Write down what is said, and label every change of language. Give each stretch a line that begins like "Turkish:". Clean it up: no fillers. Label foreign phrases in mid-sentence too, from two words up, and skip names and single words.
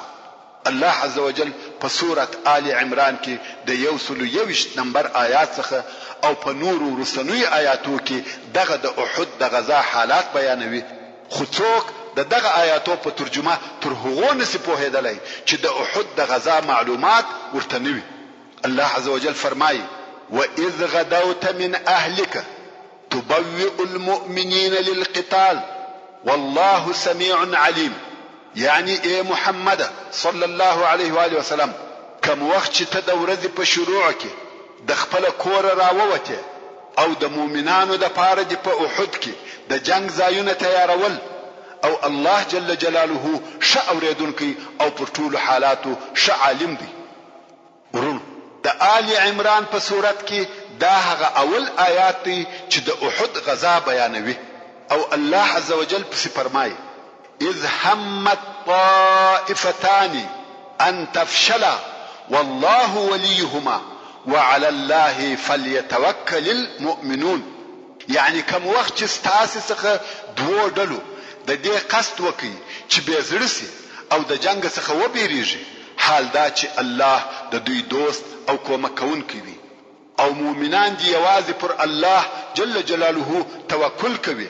Arabic: الله عز وجل
Pashto: په سورة آل عمران کې د 121 نمبر آیات څخه او په نورو رسنوي آیاتو کې دغه د احد د غزا حالات بیانوي، خو څوک دغه آیاتو په ترجمه تر هغو نسی پوهېدلی چې د احد د غزا معلومات ورته نه وي.
Arabic: الله عز وجل فرمایي وَإِذْ غَدَوْتَ مِنْ أَهْلِكَ تُبَوِّئُ الْمُؤْمِنِينَ لِلْقِتَالِ وَاللَّهُ سَمِيعٌ عَلِيمٌ.
Pashto: یعنی ای محمد
Arabic: صلی الله علیه و آله وسلم،
Pashto: کوم وخت چې ته د ورځې په شروع کې د خپل کور راووتې او د مؤمنانو د پاره د په احد کې د جنگ ځایونه تیارول، او
Arabic: الله جل جلاله
Pashto: ښه اورېدونکی او پر ټولو حالاتو ښه عالم دی. ورونو د آل عمران په صورت کې دا هغه اول آیات دی چې د احد غزا بیانوي، او
Arabic: الله عز وجل
Pashto: پسې فرمایي
Arabic: اذ همت طائفتان ان تفشلا والله وليهما وعلى الله فليتوكل المؤمنون.
Pashto: یعنی کوم وخت چې ستاسې څخه دوو ډلو د دې قصد وکړي چې بې زړه سي او د جنگ څخه وبېرېږي، حال دا چې الله د دوی دوست او کومک کوونکی دی او مؤمنان دي یوازې پر
Arabic: الله جل جلاله
Pashto: توکل کوي.